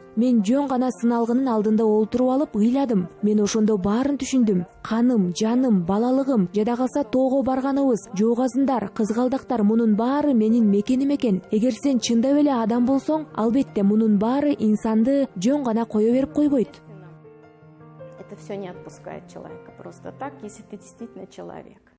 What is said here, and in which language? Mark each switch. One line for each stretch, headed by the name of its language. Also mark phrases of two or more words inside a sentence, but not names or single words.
Kyrgyz: Мен жөн гана сыналгынын алдында олтуруп алып ыйладым. Мен ошондо баарын түшүндүм. Каным, жаным, балалыгым, жада калса тоого барганыбыз, жоогазындар, кызгалдактар мунун баары менин мекеним экен. Эгер сен чындап эле адам болсоң, албетте мунун баары инсанды жөн гана кое берип койбойт.
Russian: Это все не отпускает человека просто так, если ты действительно человек.